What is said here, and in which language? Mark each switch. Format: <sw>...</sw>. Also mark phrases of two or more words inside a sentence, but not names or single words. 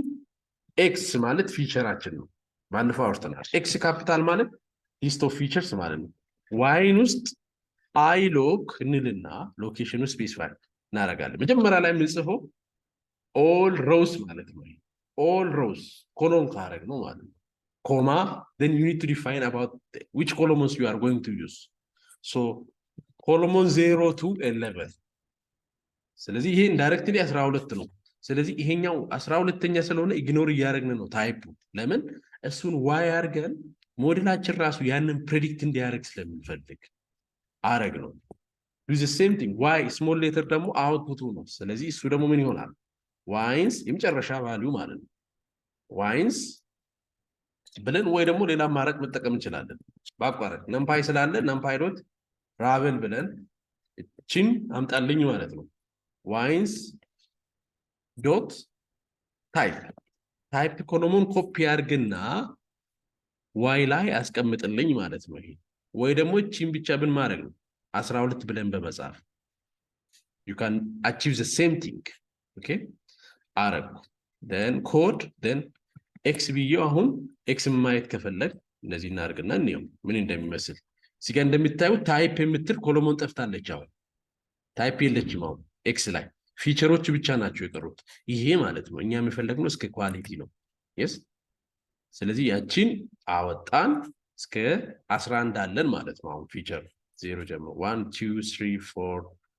<am>ኤክስ ማለት ፊቸራችን ነው። ባለፈው አውርተናል። ኤክስ ካፒታል ማለት</am> <en>list of features</en> <am>ማለት ነው። ዋይን ውስጥ አይ ሎክ እንልና ሎኬሽኑ ስፔሲፋይ እናደርጋለን። መጀመሪያ ላይ የምንጽፈው</am> <en>all rows</en> <am>ማለት ነው።</am> <en>all rows</en> <am>ኮሎን ካረግ ነው ማለት ነው። ኮማ</am> <en>then you need to define about which columns you are going to use. So column 0 to 11</en> <am>ስለዚህ ይሄ ኢንዳይሬክትሊ 12 ነው። ስለዚህ ይሄኛው 12ኛ ስለሆነ ኢግኖር እያደረግን ነው ታይፑ። ለምን እሱን ዋይ አድርገን ሞዴላችን ራሱ ያንን ፕሬዲክት እንዲያደርግ ስለምንፈልግ አረግ ነው።</am> <en>do the same thing y small letter</en> <am>ደግሞ አውትፑቱ ነው። ስለዚህ እሱ ደግሞ ምን ይሆናል? ዋይንስ የመጨረሻ ቫልዩ ማለት ነው። ዋይንስ ብለን ወይ ደግሞ ሌላ አማራጭ መጠቀም እንችላለን። ባቋረጥ ነምፓይ ስላለ ነምፓይ ዶት ራቨል ብለን እቺን አምጣልኝ ማለት ነው። ዋይንስ ዶት ታይፕ ኮሎሙን ኮፒ አድርግና ዋይ ላይ አስቀምጥልኝ ማለት ነው። ይሄ ወይ ደግሞ እቺን ብቻ ብን ማድረግ ነው 12 ብለን በመጻፍ</am> <en>you can achieve the same thing.</en> <am>okay አረኩ</am> <en>then code then x</en> <am>ብዬው አሁን x ማየት ከፈለግ እንደዚህ እናርግና እንየው ምን እንደሚመስል። እዚህ ጋር እንደምታዩት ታይፕ የምትል ኮሎሞን ጠፍታለች። አሁን ታይፕ የለችም። አሁን x ላይ ፊቸሮች ብቻ ናቸው የቀሩት። ይሄ ማለት ነው እኛ የፈለግነው እስከ ኳሊቲ ነው። yes ስለዚህ ያቺን አወጣን እስከ 11 አለን ማለት ነው። አሁን ፊቸር 0 ጀምሮ 1 2 3 4</am>